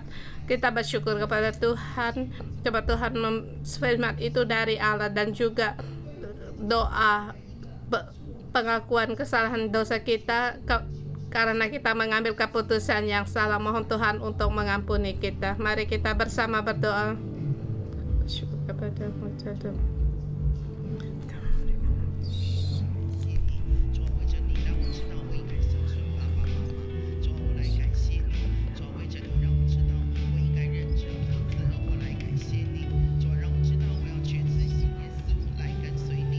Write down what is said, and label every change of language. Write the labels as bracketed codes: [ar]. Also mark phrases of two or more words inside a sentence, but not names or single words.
[id] Kita bersyukur kepada Tuhan, coba Tuhan firman itu dari Allah, dan juga doa pengakuan kesalahan dosa kita karena kita mengambil keputusan yang salah. Mohon Tuhan untuk mengampuni kita. Mari kita bersama berdoa. Syukur kepadamu Tuhan. [zh] 主啊，为着你让我知道我应该孝顺爸爸妈妈。主啊，我来感谢你。主啊，为着你让我知道我应该认真负责，我来感谢你。主啊，让我知道我要确知信耶稣，来跟随你。